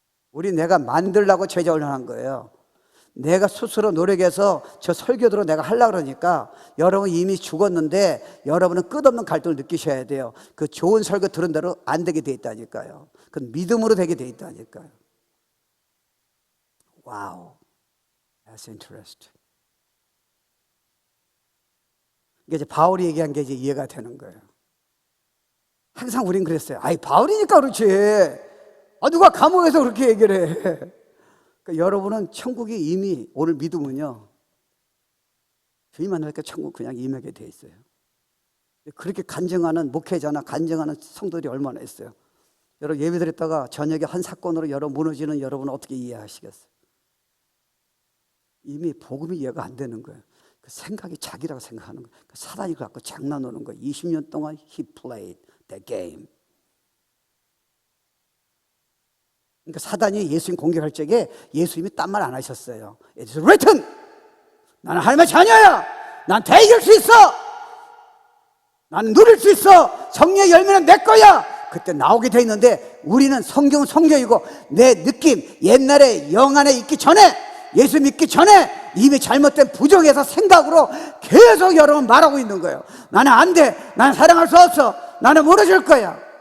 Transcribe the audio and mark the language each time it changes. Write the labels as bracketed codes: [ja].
[ko] 우리 내가 만들라고 제자훈련한 거예요. 내가 스스로 노력해서 저 설교대로 내가 하려고 그러니까 여러분 이미 죽었는데 여러분은 끝없는 갈등을 느끼셔야 돼요. 그 좋은 설교 들은 대로 안 되게 돼 있다니까요. 그 믿음으로 되게 돼 있다니까요. [en] 와우, that's interesting. [ko] 이게 이제 바울이 얘기한 게 이제 이해가 되는 거예요. 항상 우린 그랬어요. 아이, 바울이니까 그렇지. 아, 누가 감옥에서 그렇게 얘기를 해. 그러니까 여러분은 천국이 이미 오늘 믿으면요, 주님 만나니까 천국 그냥 임하게 돼 있어요. 그렇게 간증하는 목회자나 간증하는 성도들이 얼마나 있어요. 여러분 예배드렸다가 저녁에 한 사건으로 여러분 무너지는 여러분은 어떻게 이해하시겠어요? 이미 복음이 이해가 안 되는 거예요. 그 생각이 자기라고 생각하는 거예요. 그 사단이 갖고 장난하는 거예요. 20년 동안 [en] he played the game. [ko] 그러니까 사단이 예수님 공격할 적에 예수님이 딴 말 안 하셨어요. [en] It is written. [ko] 나는 하나님의 자녀야. 난 다 이길 수 있어. 나는 누릴 수 있어. 성령의 열매는 내 거야. 그때 나오게 돼 있는데 우리는 성경은 성경이고 내 느낌, 옛날에 영 안에 있기 전에, 예수 믿기 전에 이미 잘못된 부정에서 생각으로 계속 여러분 말하고 있는 거예요. 나는 안 돼. 나는 사랑할 수 없어. 나는 무너질 거야.